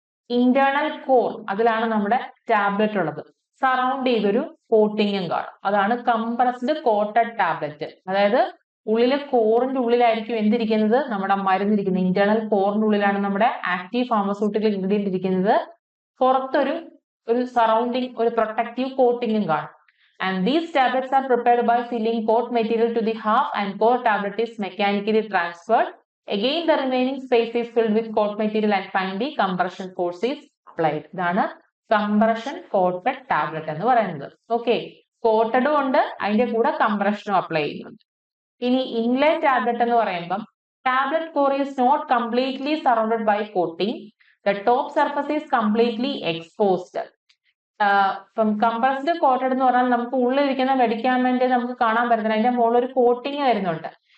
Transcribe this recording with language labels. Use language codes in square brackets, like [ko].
[ml] Internal core, അതിലാണ് നമ്മുടെ tablet ഉള്ളത്. സറൗണ്ട് ചെയ്തൊരു കോട്ടിങ്ങും കാണും. അതാണ് കംപ്രസ്ഡ് കോട്ടഡ് ടാബ്ലറ്റ്. അതായത് ഉള്ളിലെ കോറിന്റെ ഉള്ളിലായിരിക്കും എന്തിരിക്കുന്നത്? നമ്മുടെ മരുന്നിരിക്കുന്നത്. ഇന്റേണൽ കോറിന്റെ ഉള്ളിലാണ് നമ്മുടെ ആക്റ്റീവ് ഫാർമസ്യൂട്ടിക്കൽ ഇൻഗ്രീഡിയന്റ് ഇരിക്കുന്നത്. പുറത്തൊരു സറൗണ്ടിങ്, ഒരു പ്രൊട്ടക്റ്റീവ് കോട്ടിങ്ങും കാണും. [en] And these tablets are prepared by filling coat material to the half and core tablet is mechanically transferred. Again, the remaining space is filled with coat material and finally compression force is applied. [ml] ഇതാണ് compression quoted tablet എന്ന് പറയുന്നത്. Okay, കോട്ടഡും ഉണ്ട്, അതിന്റെ കൂടെ കംപ്രഷനും apply ചെയ്യുന്നുണ്ട്. ഇനി ഇൻലേ tablet എന്ന് പറയുമ്പം [en] Tablet core is not completely surrounded by coating. The top surface is completely exposed. [ml] ഇപ്പം കംപ്രസ്ഡ് കോട്ടഡ് എന്ന് പറഞ്ഞാൽ നമുക്ക് ഉള്ളിലിരിക്കുന്ന മെഡിക്കാമെന്റ് നമുക്ക് കാണാൻ പറ്റുന്നില്ല, അതിന്റെ മുകളിൽ ഒരു കോട്ടിങ് വരുന്നുണ്ട്.